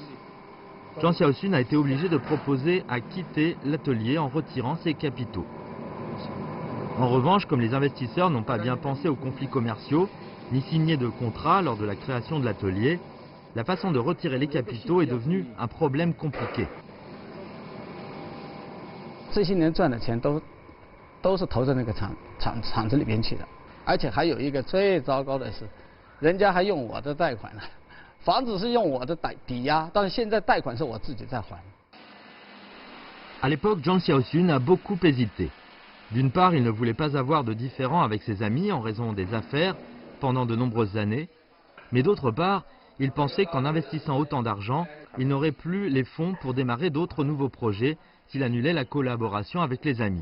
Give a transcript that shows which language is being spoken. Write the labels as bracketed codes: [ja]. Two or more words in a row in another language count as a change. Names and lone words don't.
[fr] Zhang Xiaoxun a été obligé de proposer à quitter l'atelier en retirant ses capitaux. En revanche, comme les investisseurs n'ont pas bien pensé aux conflits commerciaux, ni signé de contrat lors de la création de l'atelier, la façon de retirer les capitaux est devenue un problème compliqué. [zh] 这些年赚的钱都是投在那个厂子里边去的，而且还有一个最糟糕的是，人家还用我的贷款了，房子是用我的抵押，但是现在贷款是我自己在还。 [fr] À l'époque, Zhang Xiaoxun a beaucoup hésité. D'une part, il ne voulait pas avoir de différend avec ses amis en raison des affaires pendant de nombreuses années, mais d'autre part, il pensait qu'en investissant autant d'argent, il n'aurait plus les fonds pour démarrer d'autres nouveaux projets s'il annulait la collaboration avec les amis.